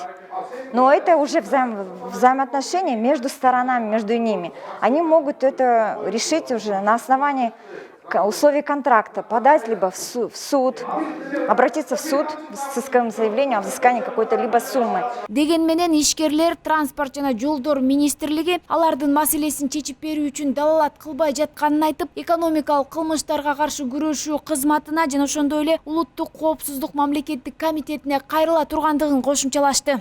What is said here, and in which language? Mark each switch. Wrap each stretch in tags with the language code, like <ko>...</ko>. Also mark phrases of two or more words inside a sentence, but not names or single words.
<ru>Но это уже взаимоотношения между сторонами, между ними. Они могут это решить уже на основании условий контракта, подать либо в суд, обратиться в суд с исковым заявлением о взыскании какой-то либо суммы.</ru> <ky>Деген менен ишкерлер транспорт жана жолдор министрлиги алардын маселесин чечип берүү үчүн далалат кылбай жатканын айтып, экономикалык кылмыштарга каршы күрөшүү кызматына жана ошондой эле улуттук коопсуздук мамлекеттик комитетине кайрыла тургандыгын кошумчалашты.</ky>